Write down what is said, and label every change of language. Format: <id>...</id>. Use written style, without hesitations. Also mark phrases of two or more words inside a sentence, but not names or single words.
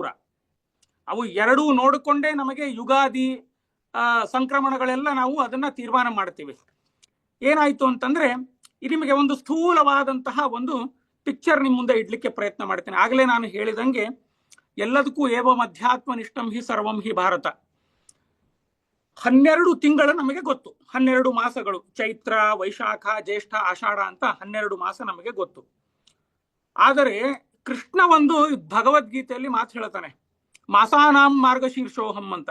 <kn>ಅವು ಎರಡೂ ನೋಡಿಕೊಂಡೇ ನಮಗೆ ಯುಗಾದಿ ಸಂಕ್ರಮಣಗಳೆಲ್ಲ ನಾವು ಅದನ್ನ ತೀರ್ಮಾನ ಮಾಡ್ತೀವಿ. ಏನಾಯ್ತು ಅಂತಂದ್ರೆ ನಿಮಗೆ ಒಂದು ಸ್ಥೂಲವಾದಂತಹ ಒಂದು ಪಿಕ್ಚರ್ ನಿಮ್ಮ ಮುಂದೆ ಇಡ್ಲಿಕ್ಕೆ ಪ್ರಯತ್ನ ಮಾಡ್ತೇನೆ. ಆಗಲೇ ನಾನು ಹೇಳಿದಂಗೆ ಎಲ್ಲದಕ್ಕೂ</kn> <sa>ಏವಂ ಅಧ್ಯಾತ್ಮ ನಿಷ್ಠಂ ಹಿ ಸರ್ವಂ ಹಿ ಭಾರತ.</sa> <kn>12 ತಿಂಗಳು ನಮಗೆ ಗೊತ್ತು, 12 ಮಾಸಗಳು, ಚೈತ್ರ, ವೈಶಾಖ, ಜ್ಯೇಷ್ಠ, ಆಷಾಢ ಅಂತ 12 ಮಾಸ ನಮಗೆ ಗೊತ್ತು. ಆದರೆ ಕೃಷ್ಣ ಒಂದು ಭಗವದ್ಗೀತೆಯಲ್ಲಿ ಮಾತು ಹೇಳ್ತಾನೆ,</kn> <sa>ಮಾಸಾನಾಂ ಮಾರ್ಗಶೀರ್ಷೋಹಂ</sa> <kn>ಅಂತ.</kn>